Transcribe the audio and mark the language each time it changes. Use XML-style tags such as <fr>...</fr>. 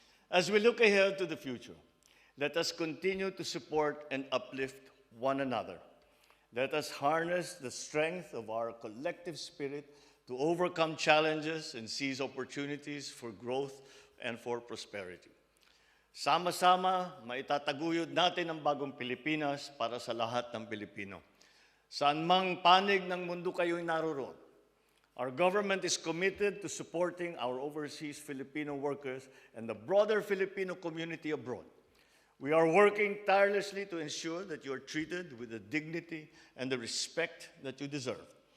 <en>As we look ahead to the future, let us continue to support and uplift one another. Let us harness the strength of our collective spirit to overcome challenges and seize opportunities for growth and for prosperity.</en> <tl>Sama-sama, maitataguyod natin ang bagong Pilipinas para sa lahat ng Pilipino. Saan mang panig ng mundo kayo'y naroroon,</tl> <en>our government is committed to supporting our overseas Filipino workers and the broader Filipino community abroad. We are working tirelessly to ensure that you are treated with the dignity and the respect that you deserve.</en>